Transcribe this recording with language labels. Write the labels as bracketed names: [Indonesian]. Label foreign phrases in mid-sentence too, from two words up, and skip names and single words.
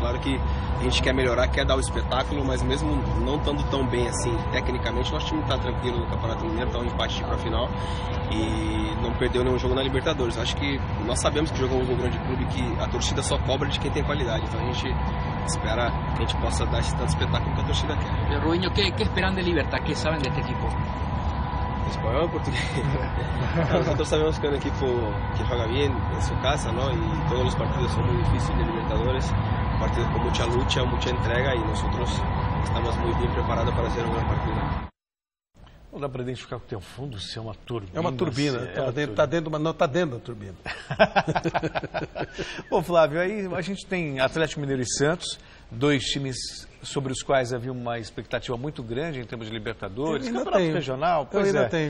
[Portuguese] Claro que a gente quer melhorar, quer dar o espetáculo, mas mesmo não estando tão bem assim, tecnicamente, nosso time está tranquilo no Campeonato Mineiro, está um empate para a final e não perdeu nenhum jogo na Libertadores. Eu acho que nós sabemos que jogamos num grande clube, que a torcida só cobra de quem tem qualidade, então a gente espera que a gente possa dar esse tanto espetáculo que a torcida quer. [Spanish] Rubinho, ¿qué esperan de Libertad? ¿Qué saben de este equipo? [Portuguese] Espanhol ou português? [Spanish] Nosotros sabemos que es un equipo que juega bien en su casa, ¿no? Y todos los partidos son muy difíciles de Libertadores, partidos con mucha lucha, mucha entrega, y nosotros estamos muy bien preparados para hacer un gran partido. [Portuguese] Não dá para identificar que tem um fundo, se é uma turbina. É uma turbina, está dentro da turbina. Bom, Flávio, aí a gente tem Atlético Mineiro e Santos, dois times sobre os quais havia uma expectativa muito grande em termos de Libertadores, campeonato regional, pois é.